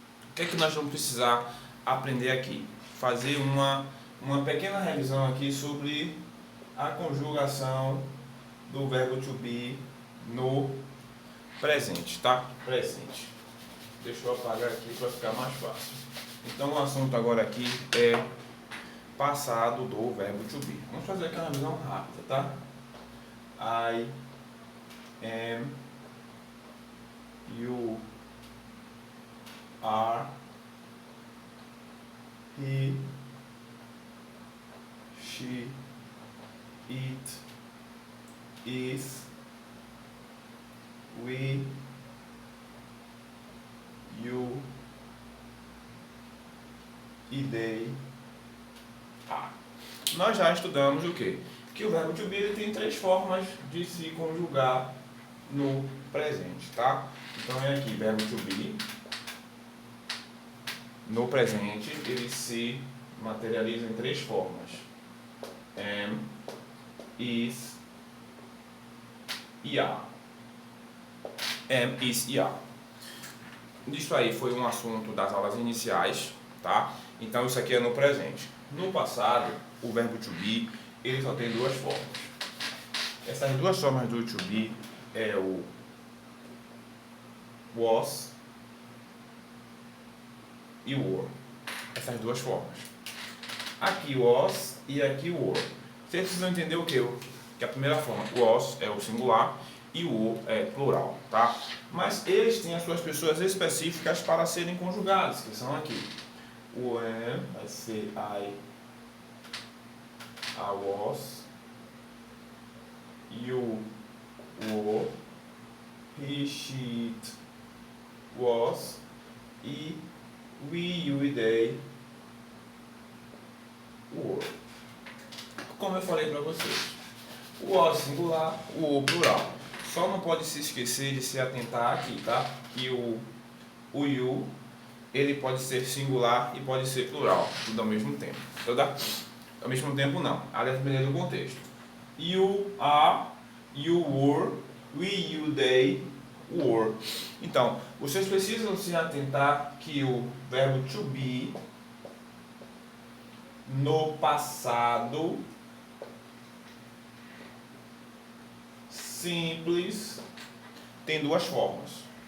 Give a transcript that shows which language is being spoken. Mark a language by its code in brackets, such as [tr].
[pt] O que é que nós vamos precisar aprender aqui? Fazer uma pequena revisão aqui sobre a conjugação do verbo to be no presente, tá? Presente. Deixa eu apagar aqui para ficar mais fácil. Então o assunto agora aqui é passado do verbo to be. Vamos fazer aqui uma revisão rápida, tá? [en] I am, you are, he, she, it, is, we, you e they are. [pt] Nós já estudamos o quê? Que o verbo to be ele tem 3 formas de se conjugar no presente, tá? Então é aqui, verbo to be. No presente, ele se materializa em 3 formas. [en] Am, is e are. Am, is e are. [pt] Isso aí foi um assunto das aulas iniciais, tá? Então isso aqui é no presente. No passado, o verbo to be, ele só tem 2 formas. Essas 2 formas do to be é o was e were. Essas 2 formas. Aqui was e aqui were. Vocês precisam entender o quê? Que a primeira forma, was, é o singular e o were é plural, tá? Mas eles têm as suas pessoas específicas para serem conjugados, que são aqui. O am vai ser [en] I was, you were, he, she, it was, e we, you e they were. [pt] Como eu falei para vocês, o was singular, o plural. Só não pode se esquecer de se atentar aqui, tá? Que o you, ele pode ser singular e pode ser plural, tudo ao mesmo tempo. Tá? Ao mesmo tempo não, a depender do contexto. [en] You are, you were, we, you, they were. [pt] Então, vocês precisam se atentar que o verbo to be no passado simples tem 2 formas.